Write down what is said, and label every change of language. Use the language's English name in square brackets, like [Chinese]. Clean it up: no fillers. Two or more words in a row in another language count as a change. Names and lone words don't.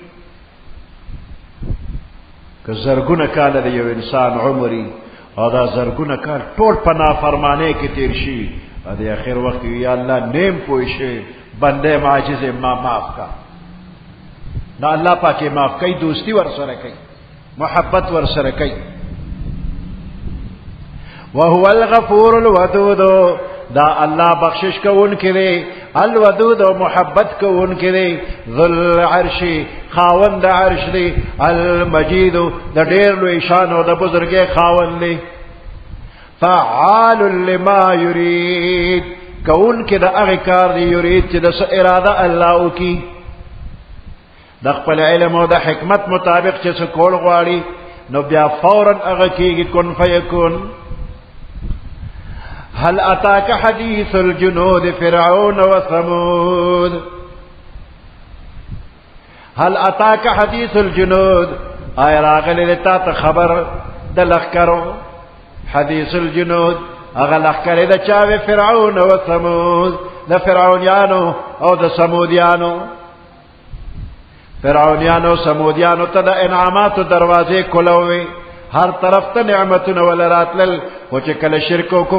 [Pashto] که زرګونه کاله د یو انسان عمري او دا زرګونه کال ټول په نافرمانی کې تیر شي، د اخر وخت یا الله نیم پوه شي بنده معجز ما معاف کا، دا الله پاک معاف کوي، دوستی ور سره کوي، محبت ور سره کوي. [Arabic] وهو الغفور الودود، [Pashto] دا الله بخشش کوونکی دی، الودود، و محبت کوونکی دی. ذل عرش، خاوند عرش دی. المجید، د ډېر لوی شان او د بزرګۍ خاوند دی. [Arabic] فعال لما یرید، [Pashto] کوونکی د هغه کار دی یرید چې د څه اراده الله وکړي، د خپل علم او د حکمت مطابق چې څه کول غواړي نو بیا فورا هغه کېږي، [Arabic] کن فیکون. هل اتاك حديث الجنود فرعون وثمود، هل اتاك حديث الجنود، [Pashto] آیا راغلی تا ته خبر د لخکرو [Arabic] حدیث الجنود [Pashto] اغا لخکر د چاوی فرعون و ثمود د فرعونیانو او د سمودیانو فرعونیانو سمودیانو ته د انعاماتو دروازې کلوي هر طرف ته نعمتونه ولراتل او چې کله شرک او